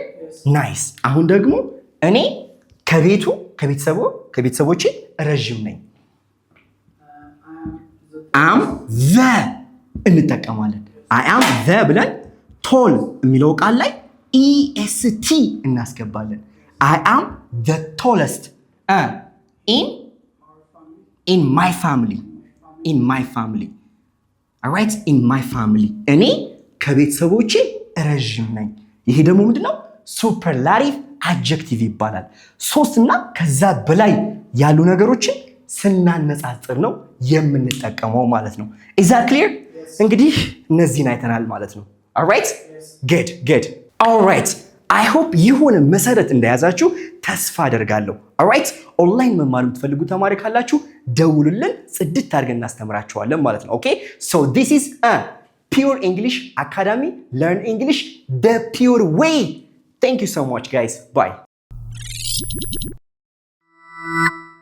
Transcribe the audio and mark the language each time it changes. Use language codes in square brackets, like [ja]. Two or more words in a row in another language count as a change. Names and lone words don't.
[am] ናይስ። አሁን ደግሞ እኔ ከቤተሰቦቼ ረዥም ነኝ። [en] am the [am] እንጠቀማለን። [en] I am the [am] ብለን ቶል የሚለው ቃል ላይ ኢኤስቲ እናስገባለን። [en] I am the tallest in my family. alright, in my family [am] እኔ ከቤተሰቦቼ ረዥም ነኝ። ይሄ ደግሞ ምንድነው? [en] superlative adjective [am] ይባላል። 3 እና ከዛ በላይ ያሉ ነገሮችን ስናነጻጽር ነው የምንጠቀመው ማለት ነው። [en] Is that clear? [am] እንግዲህ እነዚህን አይተናል ማለት ነው። [en] alright good alright I hope [am] የሆነ መሰረት እንደያዛችሁ ተስፋ አደርጋለሁ። alright ኦንላይን መማር የምትፈልጉ ተማሪ ካላችሁ ደውሉልን፣ ጽድት አድርገን እናስተምራችኋለን ማለት ነው። [en] okay so this is a Pure English Academy. Learn English the pure way. Thank you so much guys. Bye.